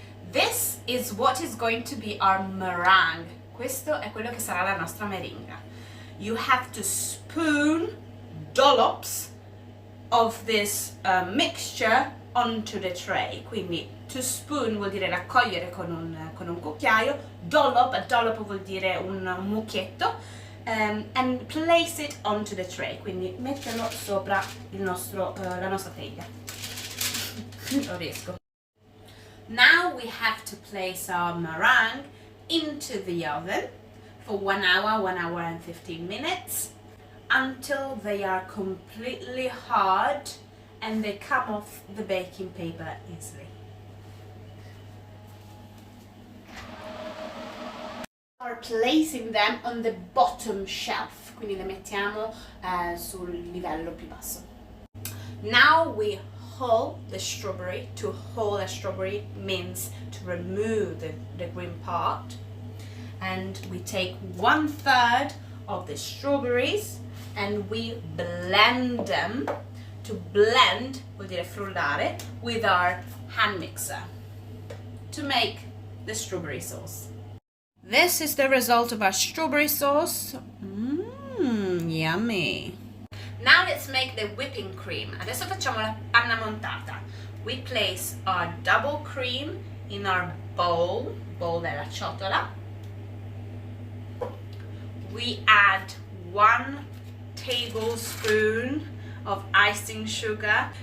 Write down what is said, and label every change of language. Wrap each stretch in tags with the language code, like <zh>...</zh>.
<en>This is what is going to be our meringue.</en> <it>Questo è quello che sarà la nostra meringa.</it> <en>You have to spoon dollops of this mixture onto the tray.</en> <it>Quindi to spoon vuol dire raccogliere con un cucchiaio, dollop vuol dire un mucchietto,</it> <en>and place it onto the tray.</en> <it>Quindi metterlo sopra la nostra teglia. Non riesco.</it> <en>Now we have to place our meringue into the oven for 1 hour and 15 minutes until they are completely hard and they come off the baking paper easily. Are placing them on the bottom shelf,</en> <it>quindi le mettiamo sul livello più basso.</it> <en>Now we hull the strawberry. To hull a strawberry means to remove the green part, and we take 1/3 of the strawberries and we blend them. To blend</en> <it>vuol dire frullare</it> <en>with our hand mixer to make the strawberry sauce. This is the result of our strawberry sauce. Yummy. Now let's make the whipping cream.</en> <it>Adesso facciamo la panna montata.</it> <en>We place our double cream in our bowl</en> <it>della ciotola.</it> <en>We add 1 tablespoon of icing sugar.</en>